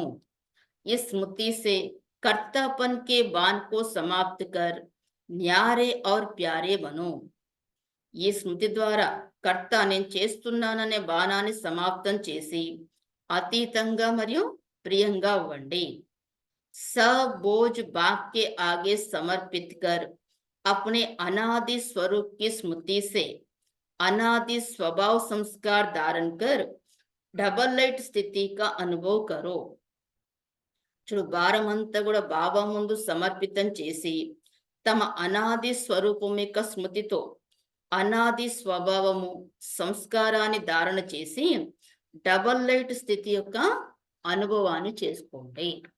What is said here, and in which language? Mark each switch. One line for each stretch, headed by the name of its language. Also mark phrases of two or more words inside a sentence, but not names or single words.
Hindi: ई स्मृति से कर्तापन के बान को समाप्त कर न्यारे और प्यारे बनो.
Telugu: ఈ స్మృతి ద్వారా కర్త నేను చేస్తున్నాననే బాణాన్ని సమాప్తం చేసి అతీతంగా మరియు ప్రియంగా అవ్వండి.
Hindi: सब बोझ बाग के आगे समर्पित कर अपने अनादि स्वरूप की स्मृति से अनादि स्वभाव संस्कार धारण कर
English: double light
Hindi: स्थिति का अनुभव करो.
Telugu: చూడు, భారం అంతా కూడా బాబా ముందు సమర్పితం చేసి తమ అనాది స్వరూపం యొక్క స్మృతితో అనాది స్వభావము సంస్కారాన్ని ధారణ చేసి
English: double light
Telugu: స్థితి యొక్క అనుభవాన్ని చేసుకోండి.